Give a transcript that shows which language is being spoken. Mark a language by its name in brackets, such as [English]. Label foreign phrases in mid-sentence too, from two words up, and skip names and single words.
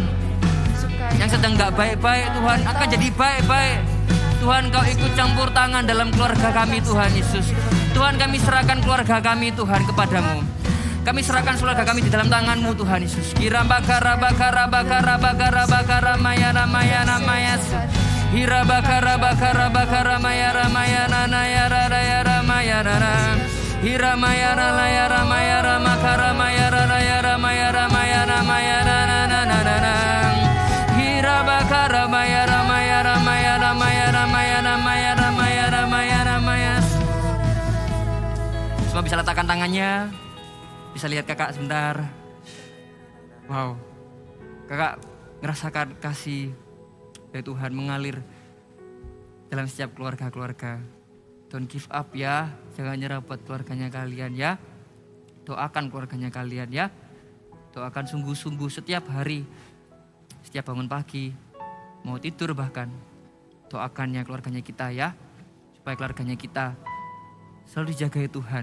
[Indonesian] Yang sedang gak baik-baik Tuhan akan jadi baik-baik. Tuhan, Kau ikut campur tangan dalam keluarga kami Tuhan Yesus. Tuhan, kami serahkan keluarga kami Tuhan kepadamu. Kami serahkan keluarga kami di dalam tangan-Mu Tuhan Yesus. Kira bakara bakara bakara bakara bakara maya maya maya. Hira bakara bakara bakara maya maya nana ya rara ya maya rara. Hira maya rara ya maya makara maya rara ya maya maya maya nana nana nana. Hira bakara maya maya maya maya maya maya maya maya maya. Semua bisa letakkan tangannya. Bisa lihat kakak sebentar. Wow. Kakak ngerasakan kasih dari Tuhan mengalir dalam setiap keluarga-keluarga. [English] Don't give up ya. [Indonesian] Jangan nyerah buat keluarganya kalian ya. Doakan keluarganya kalian ya. Doakan sungguh-sungguh setiap hari. Setiap bangun pagi. Mau tidur bahkan. Doakannya keluarganya kita ya. Supaya keluarganya kita selalu dijagai Tuhan.